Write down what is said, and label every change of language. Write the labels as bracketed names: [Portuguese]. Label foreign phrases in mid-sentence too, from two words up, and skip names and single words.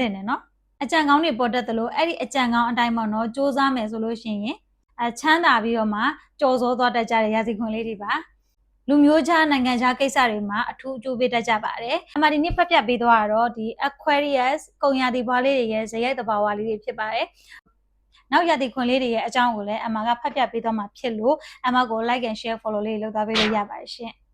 [Burmese] တဲ့နော်အကြံကောင်းတွေပေါ်တတ်သလိုအဲ့ဒီအကြံကောင်းအတိုင်းပေါ့နော်စူးစမ်းမယ်ဆိုလို့ရှိရင်ချမ်းသာပြီးတော့မှကြော်စောသွားတတ်ကြတဲ့ရာသီခွန်လေးတွေပါလူမျိုးခြားနိုင်ငံခြားကိစ္စတွေမှာအထူးအကျိုးပေးတတ်ကြပါတယ်အမှဒီနေ့ဖတ်ပြပေးသွားတော့ဒီ Aquarius ကုန်ရာသီဘွားလေးတွေရဲ့ဇယက်တဘာဝလေးတွေဖြစ်ပါတယ်နောက်ရာသီခွန်လေးတွေရဲ့အကြောင်းကိုလည်းအမကဖတ်ပြပေးသွားမှာဖြစ်လို့အမကို [English] like and share follow [Burmese] လေးလုပ်သွားပေးလို့ရပါတယ်ရှင်